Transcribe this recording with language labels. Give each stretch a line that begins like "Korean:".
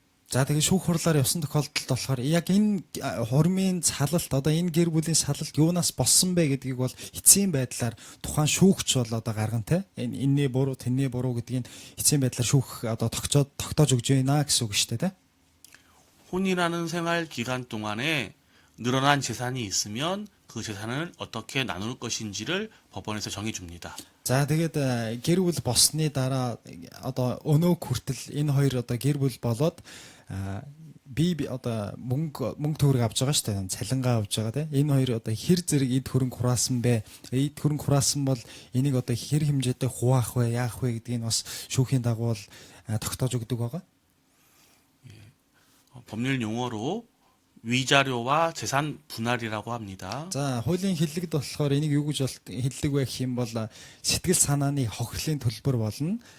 Mongolian: За тэгээд шүүх хурлаар явсан тохиолдолд болохоор яг энэ хормын салалт одоо энэ гэр бүлийн салалт юунаас болсон бэ гэдгийг бол эцсийн байдлаар тухайн шүүгч бол одоо гаргана те энэний буруу тэнний буруу гэдгийг эцсийн байдлаар шүүх одоо тогтоож өгж байна гэсэн үг шүү дээ те.
Korean: 혼인하는 생활 기간 동안에 늘어난 재산이 있으면 그 재산을 어떻게 나눌 것인지를 법원에서 정해줍니다.
Mongolian: За тэгээд гэр бүл болсны дараа одоо өнөө хүртэл энэ хоёр одоо гэр бүл болоод би одоо мөнгө төгрөг авч байгаа шүү дээ. Цалингаа авч байгаа те. Энэ хоёр одоо хэр зэрэг эд хөрөнгө хураасан бэ? Эд хөрөнгө хураасан бол энийг одоо хэр хэмжээтэй хуваах вэ, яах вэ гэдгийг бас шүүхийн дагуу бол тогтоож өгдөг байгаа.
Korean: 법률 용어로 위자료와 재산 분할이라고 합니다.
Mongolian: За хуулийн хэллэгд болохоор энийг юу гэж хэлдэг вэ гэх юм бол сэтгэл санааны хохирлын төлбөр болно.